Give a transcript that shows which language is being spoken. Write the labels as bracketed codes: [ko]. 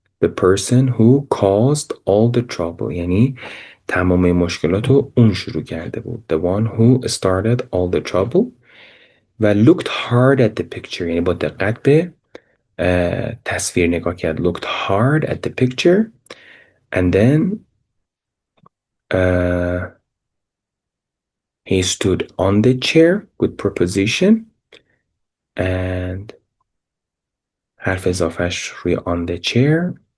[en] The person who caused all the trouble. [fa] یعنی تمام مشکلات رو اون شروع کرده بود. [en] The one who started all the trouble. و looked hard at the picture. [fa] یعنی با دقت به تصویر نگاه کرد. [en] Looked hard at the picture. And then he stood on the chair. Good preposition. And [fa] حرف اضافهش روی [en] on the chair.